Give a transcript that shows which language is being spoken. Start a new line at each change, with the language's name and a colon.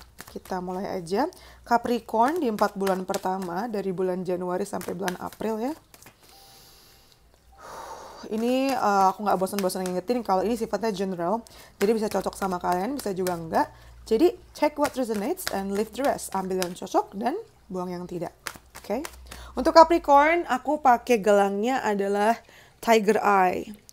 Indonesian: Kita mulai aja. Capricorn di 4 bulan pertama, dari bulan Januari sampai bulan April ya. Ini aku nggak bosan-bosan ngingetin kalau ini sifatnya general. Jadi bisa cocok sama kalian, bisa juga enggak.
English: Jadi check what resonates and leave the rest.
Indonesian: Ambil yang cocok dan buang yang tidak. Oke. Untuk Capricorn, aku pakai gelangnya adalah Tiger Eye.